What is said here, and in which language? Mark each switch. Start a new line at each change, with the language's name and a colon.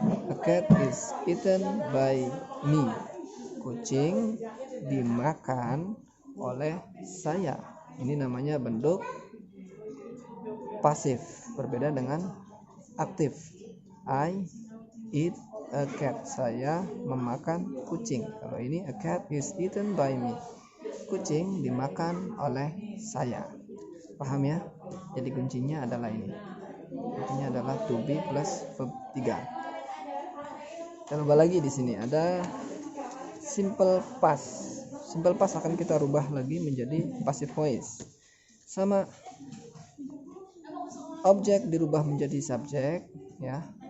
English: A cat is eaten by me.
Indonesian: Kucing dimakan oleh saya. Ini namanya bentuk pasif, berbeda dengan aktif.
English: I eat a cat.
Indonesian: Saya memakan kucing. Kalau ini
English: a cat is eaten by me.
Indonesian: Kucing dimakan oleh saya. Paham ya? Jadi kuncinya adalah ini. Kuncinya adalah to be plus verb 3. Kita coba lagi di sini ada simple past. Simple past akan kita rubah lagi menjadi passive voice. Sama, objek dirubah menjadi subjek ya.